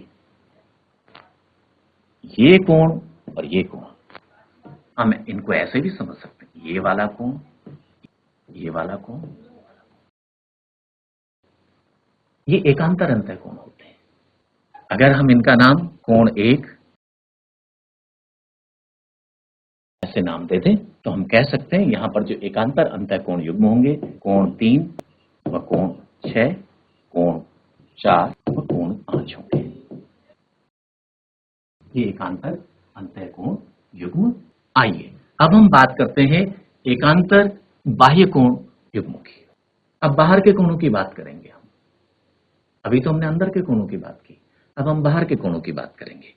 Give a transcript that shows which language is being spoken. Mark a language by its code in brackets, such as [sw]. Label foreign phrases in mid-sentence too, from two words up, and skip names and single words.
[hi] ये कोण और ये कोण, हम इनको ऐसे भी समझ सकते हैं, ये वाला कोण, ये वाला कोण, ये एकांतर अंतः कोण होते हैं। अगर हम इनका नाम कोण 1 ऐसे नाम दे दें तो हम कह सकते हैं यहां पर जो एकांतर अंतः कोण युग्म होंगे, कोण 3 व कोण 6, कोण 4 व कोण 5 होंगे। ये एकांतर अंतः कोण युग्म। आइए अब हम बात करते हैं एकांतर बाह्य कोण युग्मों की। अब बाहर के कोणों की बात करेंगे हम। अभी तो हमने अंदर के कोणों की बात की, अब हम बाहर के कोणों की बात करेंगे।